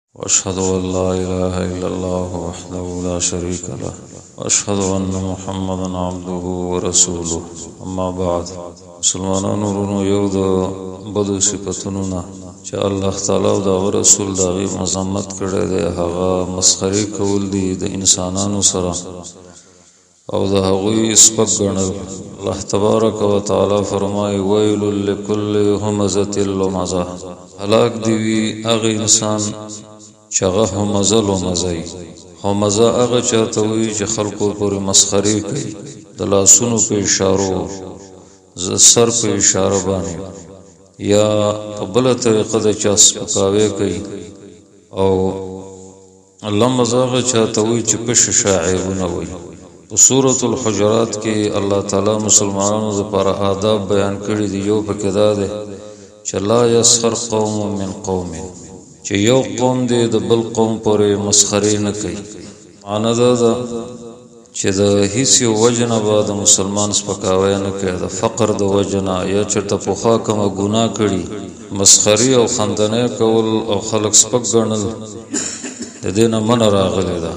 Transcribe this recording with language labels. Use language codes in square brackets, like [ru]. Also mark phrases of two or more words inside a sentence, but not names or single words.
[ar] وأشهد أن لا إله إلا الله وحده لا شريك له وأشهد أن محمدا عبده ورسوله [ps] أما بعد مسلمانان ورونو یو د بدو صفاتونو نه چې الله تعالی او د رسول دغه مذمت کړی دی هغه مسخري کول دي د انسانانو سره او د هغوی سپک ګڼل. الله تبارک و تعالی فرمایي [ar] ویل لكل همزة لمزة، [ps] هلاک دی وي هغه انسان چې هغه [ar] همزه لمزه. [ps] همزه هغه چاته وي چې خلکو پورې مسخري کوي د لاسونو په اشارو، سر په اشاره باندې، یا په بله طریقه د چا سپکاوی کوي. او لمزه هغه چاته وي چې په شعائرونه وي. په سورة الحجرات کې الله تعالی مسلمانانو لپاره آداب بیان کړي دي. یو پکې دا دی چې [ar] لا يسخر قوم من قوم، [ps] چې یو قوم دی د بل قوم پورې مسخري نه کوي. معنی دا ده چې د هیڅ یو وجه نه به د مسلمان سپکاوی نه کوي، د فقر د وجه نه یا چېرته پخوا کومه ګناه کړي، مسخري او خندنۍ کول او خلک سپک ګڼل د دې نه منع راغلی ده.